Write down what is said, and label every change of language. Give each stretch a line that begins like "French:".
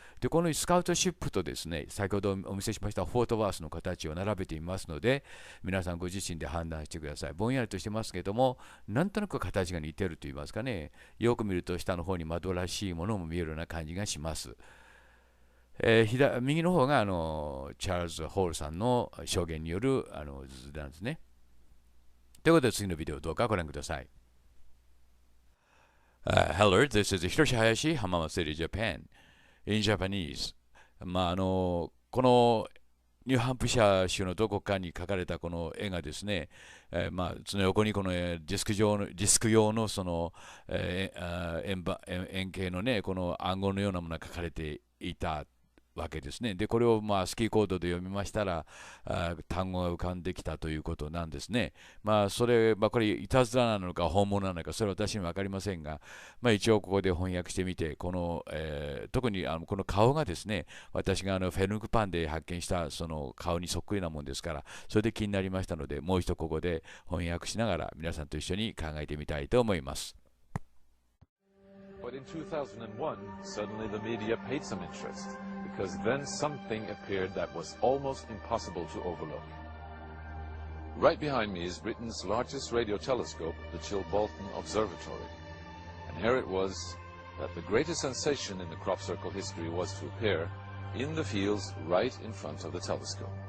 Japanese: で、このスカウトシップとですね、先ほどお見せしましたフォートワースの形を並べていますので、皆さんご自身で判断してください。ぼんやりとしてますけども、なんとなく形が似ていると言いますかね、よく見ると下の方に窓らしいものも見えるような感じがします。右の方がチャールズ・ホールさんの証言による図なんですね。ということで次のビデオをどうかご覧ください。
English: Hello, this is Hiroshi Hayashi, Hamama City, Japan. In Japanese.
Japanese: このニューハンプシャー州のどこかに描かれたこの絵がですね、その横にこのディスク用のその、円形のね、この暗号のようなものが描かれていたわけですね。で、これをスキーコードで読みましたら、単語が浮かんできたということなんですね。それ、これ、いたずらなのか本物なのか、それは私には分かりませんが、一応ここで翻訳してみて、特にこの顔がですね、私がフェルクパンで発見したその顔にそっくりなもんですから、それで気になりましたので、もう一度ここで翻訳しながら皆さんと一緒に考えてみたいと思います。
English: But in 2001, suddenly the media paid some interest, because then something appeared that was almost impossible to overlook. Right behind me is Britain's largest radio telescope, the Chilbolton Observatory. And here it was that the greatest sensation in the crop circle history was to appear in the fields right in front of the telescope.